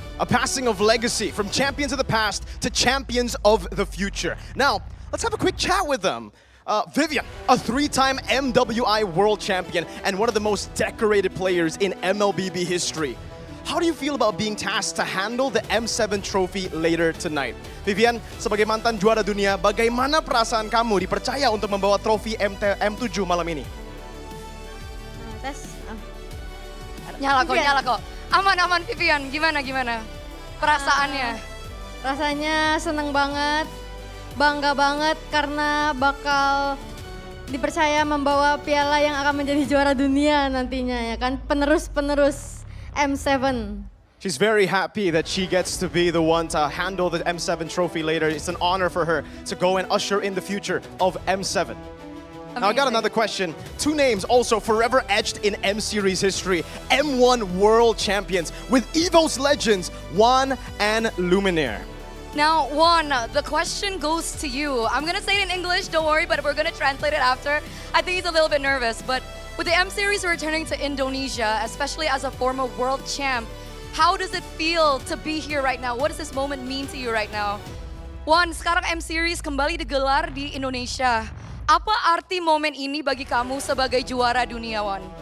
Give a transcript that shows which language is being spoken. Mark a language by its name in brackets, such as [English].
[English] A passing of legacy from champions of the past to champions of the future. Now, let's have a quick chat with them. Vivian, a three-time MWI world champion and one of the most decorated players in MLBB history. How do you feel about being tasked to handle the M7 trophy later tonight? [Indonesian] Vivian, sebagai mantan juara dunia, bagaimana perasaan kamu dipercaya untuk membawa trofi M7 malam ini? Nyala kok. Aman Vivian, gimana perasaannya? Rasanya seneng banget, bangga banget karena bakal dipercaya membawa piala yang akan menjadi juara dunia nantinya ya kan, penerus M7. [English] She's very happy that she gets to be the one to handle the M7 trophy later. It's an honor for her to go and usher in the future of M7. Now I got another question. Two names also forever etched in M Series history. M1 world champions with EVO's legends, Juan and Luminaire. Now, Juan, the question goes to you. I'm gonna say it in English, don't worry, but we're gonna translate it after. I think he's a little bit nervous, but with the M Series returning to Indonesia, especially as a former world champ, how does it feel to be here right now? What does this moment mean to you right now? [Indonesian] Juan, sekarang M Series kembali digelar di Indonesia. Apa arti momen ini bagi kamu sebagai juara dunia, Juan?